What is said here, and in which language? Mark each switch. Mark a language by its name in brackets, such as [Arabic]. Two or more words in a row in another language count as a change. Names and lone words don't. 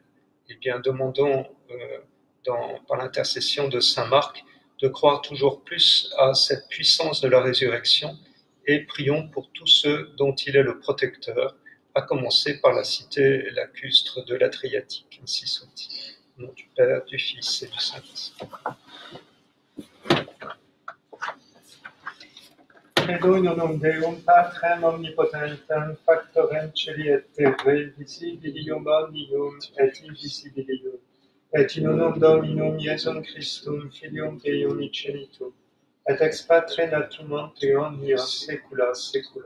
[French] Eh bien, demandons par l'intercession de Saint Marc de croire toujours plus à cette puissance de la résurrection et prions pour tous ceux dont il est le protecteur, à commencer par la cité lacustre de l'Adriatique. Ainsi soit-il. Au nom du Père, du Fils et du Saint-Esprit. [Latin] Credo in unum Deum, Patrem omnipotentem, factorem celi et terrae, visibilium omnium et invisibilium, et in unum Dominum Iesum Christum, Filium Dei unigenitum, et ex Patre natum ante omnia saecula saeculum.